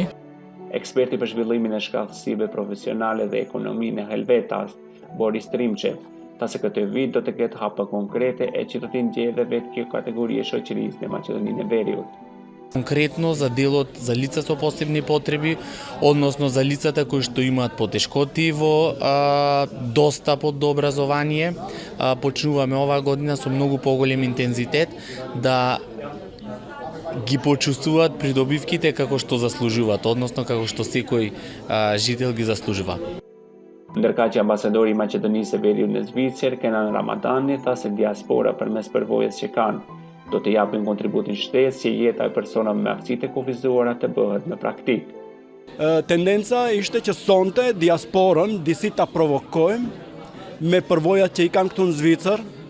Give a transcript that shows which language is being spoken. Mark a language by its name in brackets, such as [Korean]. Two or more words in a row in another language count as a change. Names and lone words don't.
[Albanian] Eksperti për zhvillimin e shkallësive profesionale dhe ekonominë e Helvetas, Boris Trimçev, tha se këtë vit do të ketë hapa konkrete e që do të ndjejë vetë kjo kategori e shoqërisë në Maqedoninë e Veriut. [Macedonian] Конкретно за делот за лица со посебни потреби, односно за лицата кои што имаат потешкоти во достапот до образование, почнуваме оваа година со многу поголем интензитет да ги почувствуваат придобивките како што заслужуваат, односно како што секој жител ги заслужува. [Albanian] Ndërka që ambasadori i Maqedonisë së Veriut në Zvicër, Kenan Ramadani, tha se diaspora përmes përvojës që kanë, do të japin kontributin shtesë që jeta e personave me aftësi të kufizuara të bëhet me praktik. Tendenca ishte që sonte diasporën disi ta provokojmë me përvojat që i kanë këtu në Zvicër